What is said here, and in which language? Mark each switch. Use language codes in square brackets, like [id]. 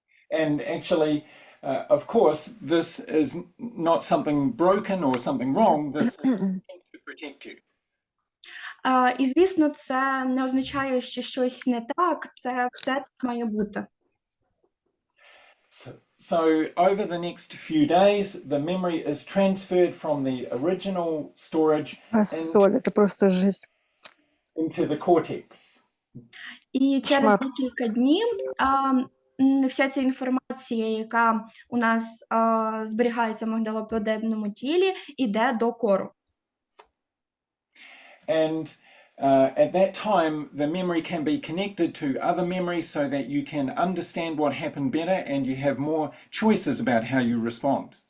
[en] And actually, of course, this is not something broken or something wrong. This is to protect you. [uk] І, звісно, це не означає, що щось не так, це все так має бути. [en] So over the next few days, the memory is transferred from the original storage [uk] Соль, це просто жесть. [en] into the cortex. [uk] І через Кошмар. декілька днів вся ця інформація, яка у нас зберігається в мигдалоподібному тілі, йде до кору. [en] And at that time, the memory can be connected to other memories so that you can understand what happened better and you have more choices about how you respond.